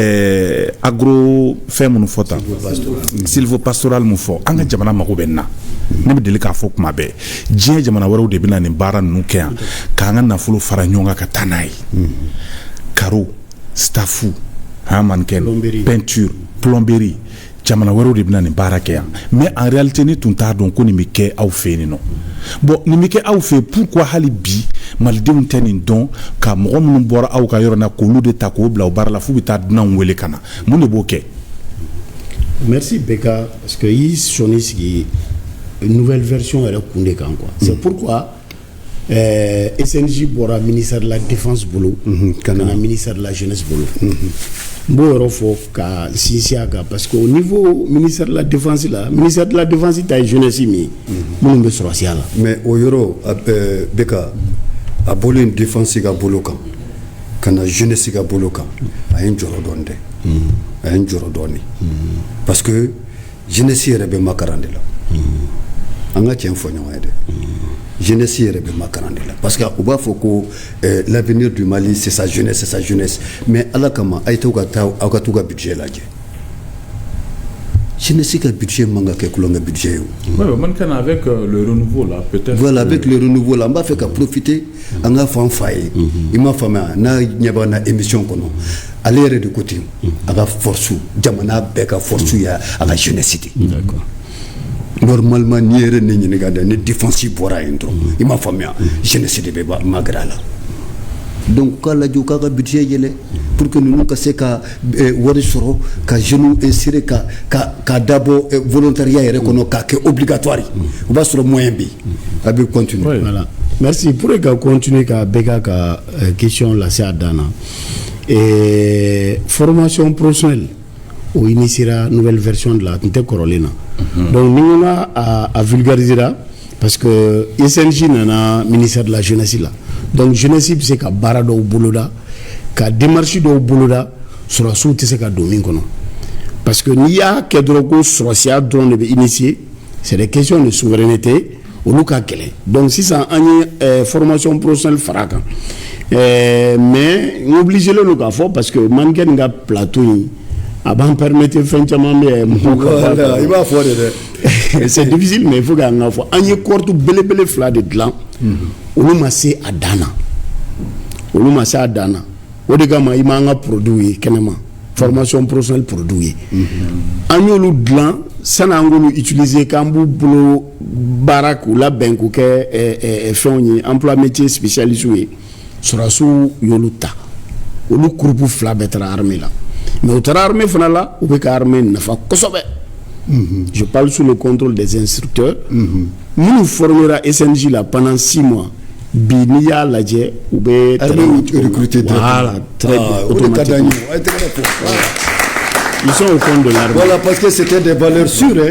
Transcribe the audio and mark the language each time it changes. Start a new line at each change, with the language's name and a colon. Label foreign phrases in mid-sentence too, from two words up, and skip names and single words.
Bambara: agro fɛn minnu fɔ tan silvopastoral mun fɔ an ka jamana mago bɛ na ne bɛ deli k'a fɔ kuma bɛɛ diɲɛ jamana wɛrɛw de bɛ na nin baara ninnu kɛ yan k'an ka nafolo fara ɲɔgɔn kan ka taa n'a ye karo staffu
French: mannequin peinture plomberie
Bambara: jamana wɛrɛw de bɛ na nin baara kɛ yan
French: mais en réalité
Bambara: ne tun t'a dɔn ko nin bɛ kɛ aw fɛ yen nɔ bon nin bɛ kɛ aw fɛ yen pourquoi hali bi malidenw tɛ nin dɔn ka mɔgɔ minnu bɔra aw ka yɔrɔ na k'olu de ta k'o bila o baara la f'u bɛ taa dunanw wele ka na mun de b'o kɛ. Merci Beka
French: parce que
Bambara: i sɔnni sigi
French: une nouvelle version
Bambara: yɛrɛ kun de kan quoi
French: c'est pourquoi
Bambara: SNJ bɔra
French: ministère de la défense
Bambara: bolo ka na
French: ministère de la jeunesse
Bambara: bolo n b'o yɔrɔ fɔ ka sinsin a kan
French: parce que au niveau ministère de la défense
Bambara: la ministère de la défense ta ye jeunesse min ye minnu bɛ sɔrɔsiya la mais o yɔrɔ Beka a bɔlen défense ka bolo kan ka na jeunesse ka bolo kan a ye n jɔrɔ dɔɔni dɛ a ye n jɔrɔ dɔɔni
French: parce que
Bambara: jeunesse yɛrɛ bɛ makaran de la an ka tiɲɛ fɔ ɲɔgɔn ye dɛ jeunesse yɛrɛ bɛ makaran de la
French: parce que
Bambara: u b'a fɔ ko
French: l'avenir du Mali c'est sa jeunesse
Bambara: mais ala kama a ye to ka taa aw ka t'u ka budget lajɛ jeunesse ka budget man ka kɛ kulonkɛ budget ye o. man kana
French: avec le renouveau là peut-être.
Bambara: Voilà
French: avec le renouveau là
Bambara: n b'a fɛ ka profiter an ka fɔ an fa ye i m'a faamuya n'a ɲɛ b'an na émission kɔnɔ ale yɛrɛ de ko ten a ka force jamana bɛɛ ka force y'a a ka jeunesse de.
French: D'accord.
Bambara: Normalement ni yɛrɛ ne ɲininka dɛ ni défense bɔra yen dɔrɔn i m'a faamuya jeunesse de bɛ magara la donc k'a lajɛ u k'a ka budget yɛlɛ
French: pour que
Bambara: ninnu ka se ka wari sɔrɔ ka jeunes insérer ka dabɔ volontariat yɛrɛ kɔnɔ k'a kɛ obligatoire o b'a sɔrɔ moyen bɛ yen a bɛ continuer.
French: Voilà. Merci pour
Bambara: ka continuer ka Beka ka question lase a dan na
French: formation professionnelle
Bambara: o initiera
French: nouvelle version de la
Bambara: tun tɛ kɔrɔlen na donc ni ko a vulgarisera
French: parce que
Bambara: SNJ nana ministère de la jeunesse la donc jeunesse bɛ se ka baara dɔw boloda ka démarche dɔw boloda sɔrɔsiw tɛ se ka don min kɔnɔ
French: parce que
Bambara: n'i y'a kɛ dɔrɔn ko sɔrɔsiya dɔrɔn de bɛ initier
French: c'est des questions de souveraineté
Bambara: olu ka gɛlɛn donc sisan an ye
French: formation professionnelle
Bambara: fara kan mais n obligé le k'a fɔ
French: parce que
Bambara: mannequin ka plateau in a b'an permettre fɛn caman bɛ mɔgɔw ka baara i b'a fɔ de dɛ
French: c'est difficile mais il faut
Bambara: k'an ka fɔ an ye korte belebele 2 de dilan olu ma se a dan na o de kama i m'an ka produit ye kɛnɛma
French: formation professionnelle
Bambara: produit ye an y'olu dilan sani an k'olu utiliser k'an b'u bolo baara k'u labɛn k'u kɛ fɛnw ye
French: emploi métier spécialiste
Bambara: ye sɔrɔsiw y'olu ta olu groupe 2 bɛɛ taara armée la mais au taara armée fana la u bɛ ka armée nafa kosɛbɛ
French: je parle sous le contrôle des instructeurs
Bambara: minnu formera SNJ la
French: pendant 6 mois
Bambara: bi n'i y'a lajɛ u bɛ recruter
French: voilà très bien automatiquement ils sont au compte de l'armée. Voilà parce que c'était des valeurs sûres hein.